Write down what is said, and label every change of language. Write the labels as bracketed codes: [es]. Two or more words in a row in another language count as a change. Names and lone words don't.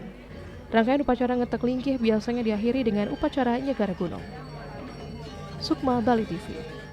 [id] Rangkaian upacara ngentek linggih biasanya diakhiri dengan upacara nyegara gunung. Sukma Bali TV.